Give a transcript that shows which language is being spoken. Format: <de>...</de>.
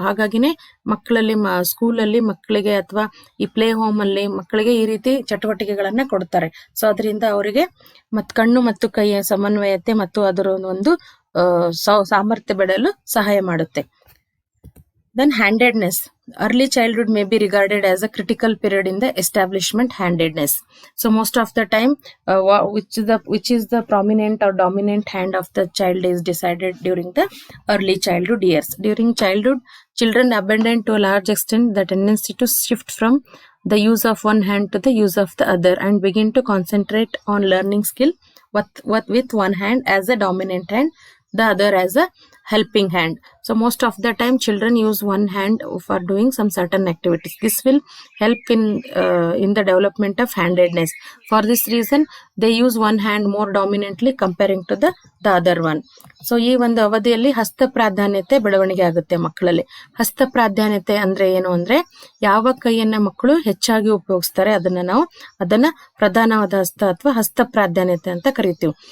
<kn>ಹಾಗಾಗಿನೇ ಮಕ್ಕಳಲ್ಲಿ ಸ್ಕೂಲಲ್ಲಿ ಮಕ್ಕಳಿಗೆ ಅಥವಾ ಈ ಪ್ಲೇ ಹೋಮ್ ಅಲ್ಲಿ ಮಕ್ಕಳಿಗೆ ಈ ರೀತಿ ಚಟುವಟಿಕೆಗಳನ್ನ ಕೊಡ್ತಾರೆ. ಸೊ ಅದರಿಂದ ಅವರಿಗೆ ಕಣ್ಣು ಮತ್ತು ಕೈಯ ಸಮನ್ವಯತೆ ಮತ್ತು ಅದರ ಒಂದು ಸಾಮರ್ಥ್ಯ ಬೆಳೆಯಲು ಸಹಾಯ ಮಾಡುತ್ತೆ.</kn> <en>Then handedness. Early childhood may be regarded as a critical period in the establishment handedness. So most of the time, which is the prominent or dominant hand of the child is decided during the early childhood years. During childhood, children abandon to a large extent the tendency to shift from the use of one hand to the use of the other, and begin to concentrate on learning skill with one hand as a dominant hand, the other as a helping hand. So most of the time children use one hand for doing some certain activities. This will help in the development of handedness. For this reason they use one hand more dominantly comparing to the other one.</en> <kn>So ಈ ಒಂದು ಅವಧಿಯಲ್ಲಿ ಹಸ್ತ ಪ್ರಾಧಾನ್ಯತೆ ಬೆಳವಣಿಗೆ ಆಗುತ್ತೆ ಮಕ್ಕಳಲ್ಲಿ. ಹಸ್ತ ಪ್ರಾಧಾನ್ಯತೆ ಅಂದ್ರೆ ಏನು ಅಂದ್ರೆ, ಯಾವ ಕೈಯನ್ನ ಮಕ್ಕಳು ಹೆಚ್ಚಾಗಿ ಉಪಯೋಗಿಸ್ತಾರೆ ಅದನ್ನ ಪ್ರಧಾನವಾದ ಹಸ್ತ ಅಥವಾ ಹಸ್ತ ಪ್ರಾಧಾನ್ಯತೆ ಅಂತ ಕರಿತೀವಿ.</kn>